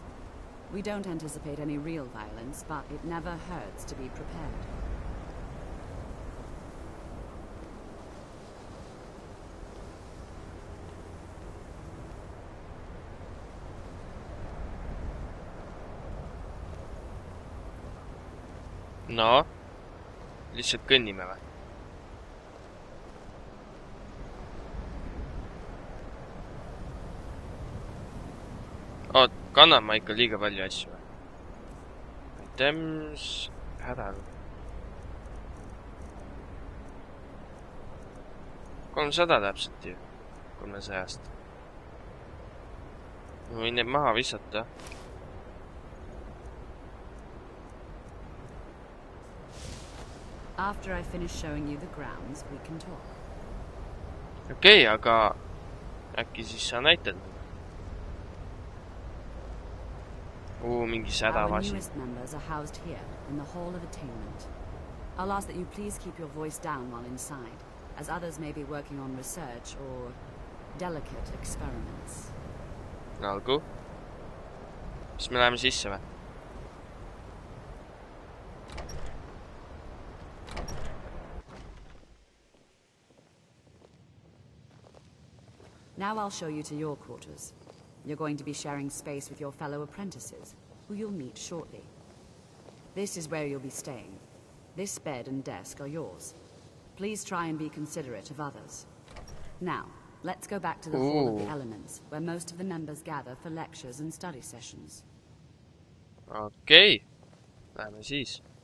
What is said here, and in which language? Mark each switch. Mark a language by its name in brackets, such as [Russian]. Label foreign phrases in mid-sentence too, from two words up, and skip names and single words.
[English] We don't anticipate any real violence, but it never hurts to be prepared. [Estonian] No, lihtsalt kõnnime või? Oot, kannan ma ikka liiga palju asju või? Items... hädal. 300 täpselt ju. 300-st. Ma võin need maha visata. [English] After I finish showing you the grounds, we can talk. [Estonian] Okei, aga äkki siis sa näitad? Mingi [English] Our sädavasi. newest members are housed here, in the Hall of Attainment. I'll ask that you please keep your voice down while inside, as others may be working on research or delicate experiments. [Estonian] Olgu. Siis me läheme sisse või? [English] Now I'll show you to your quarters. You're going to be sharing space with your fellow apprentices, who you'll meet shortly. This is where you'll be staying. This bed and desk are yours. Please try and be considerate of others. Now, let's go back to the Hall of the Elements, where most of the members gather for lectures and study sessions. [Estonian] Okei. Lähme siis.